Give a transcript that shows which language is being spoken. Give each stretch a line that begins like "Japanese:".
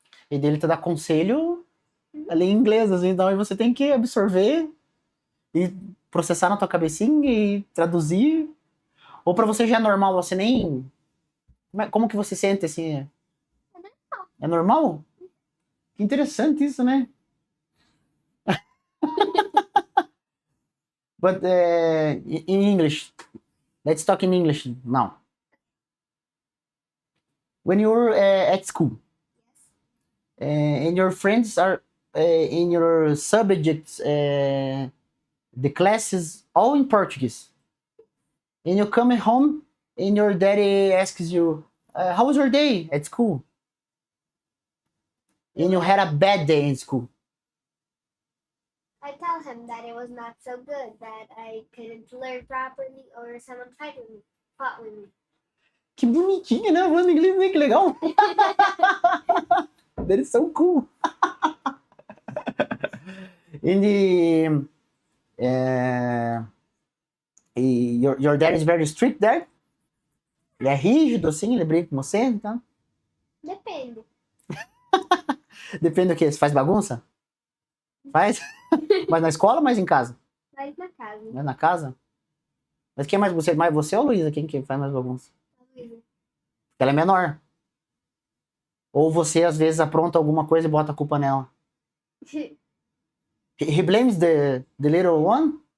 Portuguese: E dele te dá conselho ali em inglês, assim, então aí você tem que absorver e processar na tua cabecinha e traduzir. Ou pra você já é normal, você nem... Como que você sente, assim? É normal? Que interessante isso, né?
English: But in English, let's talk in English now. When you're at school, and your friends are in your subjects, the classes all in Portuguese, and you come home and your daddy asks you, how was your day at school? And you had a bad day in school. I tell him that it was not so good, that I couldn't learn properly, or someone fought with me.
Portuguese: Que bonitinho, né? Falando inglês, né? Que legal.
English: That is so cool. And your dad is very strict there?
Portuguese: Ele é rígido, assim? Ele briga com você, então? Depende. Depende do que? Você faz bagunça? Faz? Mas na escola ou mais em casa? Mas na casa. Mais na casa? Mas quem é mais você? Mais você ou a Luísa? Quem que faz mais bagunça? Luísa. Porque ela é menor. Ou você, às vezes, apronta alguma coisa e bota a culpa nela.
English: He blames the little one?